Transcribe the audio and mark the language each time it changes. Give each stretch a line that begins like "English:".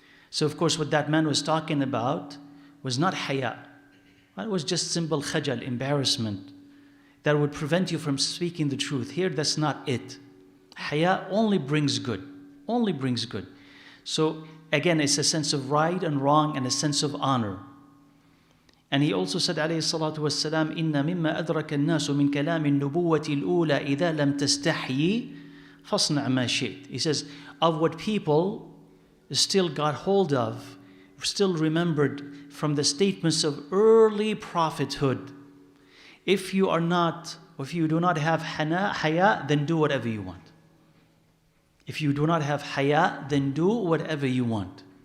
English: So of course what that man was talking about was not haya. It was just simple khajal, embarrassment, that would prevent you from speaking the truth. Here, that's not it. Haya only brings good. Only brings good. So again, it's a sense of right and wrong and a sense of honor.
Arabic: And he also said, alayhi salatu wassalam, إِنَّ مِمَّا أَدْرَكَ النَّاسُ مِنْ كَلَامِ النُّبُوَّةِ الْأُولَى إِذَا لَمْ تَسْتَحْيِي فَاصْنَعْ مَا شِئْتَ.
English: He says, of what people still got hold of, still remembered from the statements of early prophethood. If you do not have haya, then do whatever you want. If you do not have haya, then do whatever you want.